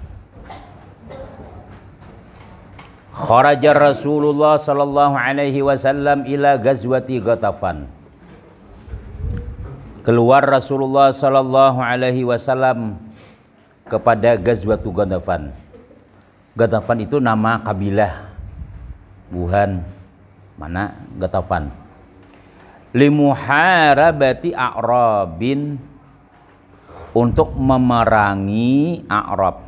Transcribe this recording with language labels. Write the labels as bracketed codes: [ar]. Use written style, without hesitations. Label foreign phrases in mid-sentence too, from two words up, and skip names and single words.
[ar] خرج رسول الله صلى الله عليه وسلم إلى غزوة غطفان. [id] Keluar Rasulullah [ar] صلى الله عليه وسلم [id] kepada Ghazwatu Ghatafan. [bjn] Ghatafan itu nama kabilah, bukan mana Ghatafan. [ar] لمحاربة أعراب, [id] untuk memerangi A'rab.